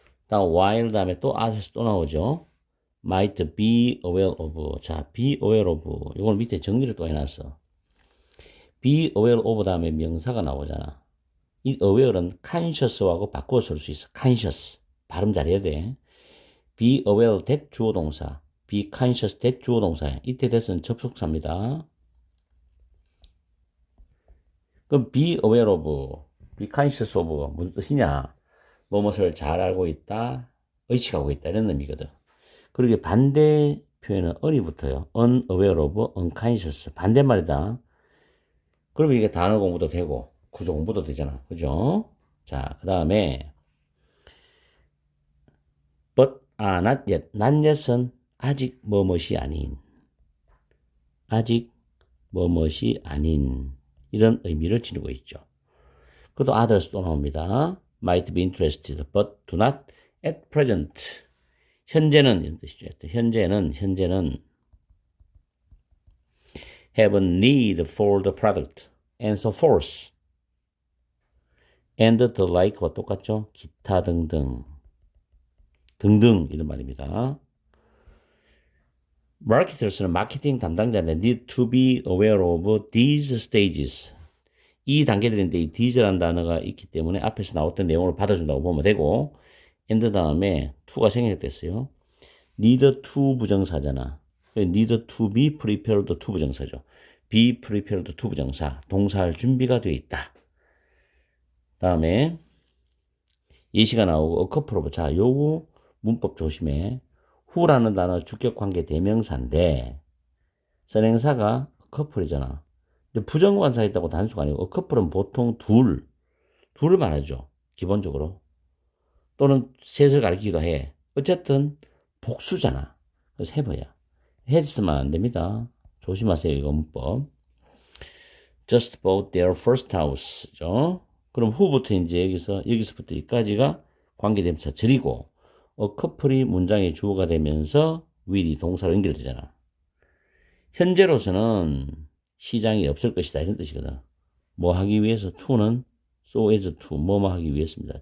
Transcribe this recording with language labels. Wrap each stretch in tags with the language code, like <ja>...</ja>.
<ko>다음 while 다음에 또 others 또 나오죠.</ko> <en>might be aware of. 자, be aware of.</en> <ko>이걸 밑에 정리를 또 해놨어.</ko> <en>be aware of</en> <ko>다음에 명사가 나오잖아. 이 aware는 conscious하고 바꾸어 쓸 수 있어. conscious. 발음 잘해야 돼.</ko> <en>be aware that 주어 동사. be conscious that 주어 동사야.</en> <ko>이때 that은 접속사입니다.</ko> <en>그럼 be aware of, be conscious of</en> <ko>무슨 뜻이냐? 무엇을 잘 알고 있다, 의식하고 있다 이런 의미거든. 그리고 반대 표현은 on이 붙어요.</ko> <en>unaware of, unconscious.</en> <ko>반대말이다. 그러면 이게 단어 공부도 되고 구조 공부도 되잖아. 그죠? 자, 그 다음에</ko> <en>but, not yet. not yet</en> <ko>은 아직 뭐뭇이 아닌. 아직 뭐뭇이 아닌. 이런 의미를 지니고 있죠. 그것도 others 또 나옵니다.</ko> <en>might be interested, but do not at present.</en> <ko>현재는 이런 뜻이죠. 현재는</ko> <en>have a need for the product, and so forth. and the like와</en> <ko>똑같죠? 기타 등등. 등등 이런 말입니다. 마케터스는 마케팅 담당자인데</ko> <en>need to be aware of these stages.</en> <ko>이 단계들인데 이 these라는 단어가 있기 때문에 앞에서 나왔던 내용을 받아준다고 보면 되고 and 다음에 to가 생략됐어요.</ko> <en>need to 부정사잖아. need to be prepared to 부정사죠. be prepared to 부정사.</en> <ko>동사할 준비가 되어 있다. 다음에 예시가 나오고 커플로브. 자, 요거 문법 조심해. who라는 단어 주격관계 대명사인데 선행사가 커플이잖아. 근데 부정관사 있다고 단수가 아니고 커플은 보통 둘을 말하죠. 기본적으로. 또는 셋을 가리키기도 해. 어쨌든 복수잖아. 그래서 해봐야. has만 안 됩니다. 조심하세요. 이거 문법.</ko> <en>just bought their first house죠.</en> <ko>그럼 who부터 이제 여기서부터 여기까지가 관계대명사 절이고 커플이 문장의 주어가 되면서 will이 동사로 연결되잖아. 현재로서는 시장이 없을 것이다 이런 뜻이거든. 뭐 하기 위해서 to는</ko> <en>so as to</en> <ko>뭐뭐 하기 위해서입니다.</ko>